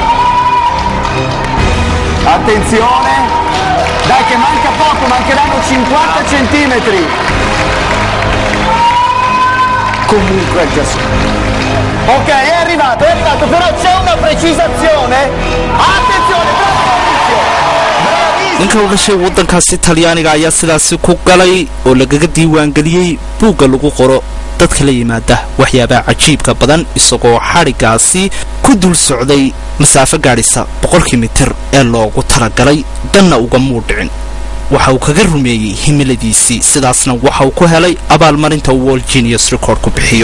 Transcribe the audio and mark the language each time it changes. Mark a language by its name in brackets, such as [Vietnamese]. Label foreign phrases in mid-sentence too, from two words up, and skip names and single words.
[Italian] Attenzione, dai che manca poco, mancheranno 50 centimetri. Comunque già sì. Ok, è arrivato, però c'è una precisazione. Attenzione, bravo Maurizio. Bravissimo. [Somali] ninka u dhashay wadankaasi Talyaaniga ayaa sidaasi ku galay oo lagaga diiwaan galiyay buugga lagu qoro dadka la yimaada waxyaabaha cajiibka badan isagoo xarigaasi ku dul socday masaafo gaadhisa 100 mitir ee loogu talagalay danna uga muudhicin waxa uu kaga rumeeyay himiladiisii sidaasna waxa uu ku helay abaalmarinta World Genius Record ku bixiyo.